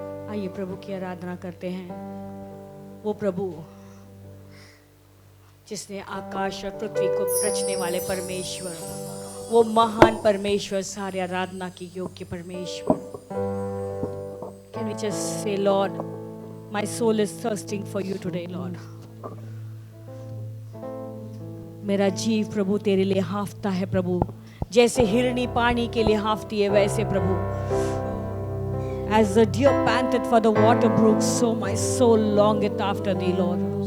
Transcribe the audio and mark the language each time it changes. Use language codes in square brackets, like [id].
[hi] आइए प्रभु की आराधना करते हैं। वो प्रभु जिसने आकाश और पृथ्वी को रचने वाले परमेश्वर, वो महान परमेश्वर, सारे आराधना की योग्य परमेश्वर। [en] Can we just say, Lord, my soul is thirsting for you today, Lord. [hi] मेरा जीव प्रभु तेरे लिए हाफता है प्रभु, जैसे हिरनी पानी के लिए हाफती है वैसे प्रभु। [en] As the deer panted for the water brooks, so my soul longeth after thee, Lord.